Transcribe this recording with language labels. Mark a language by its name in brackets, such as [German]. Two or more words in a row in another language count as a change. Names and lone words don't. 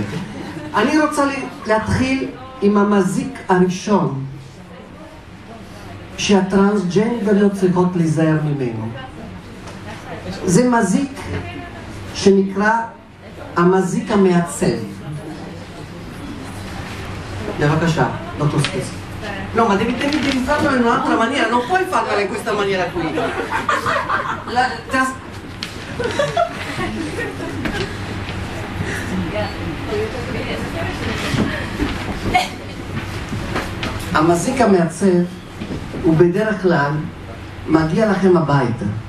[Hebrew] אני רוצה להתחיל עם המזיק הראשון שהטרנסג'נדריות צריכות להיזהר ממנו. זה מזיק שנקרא המזיק המעצב. בבקשה, דוקטור ספייס. [Italian] No, ma devi farlo in un'altra maniera, non puoi farlo in questa maniera qui. [Hebrew] המזיק המעצב הוא בדרך כלל מגיע לכם הביתה.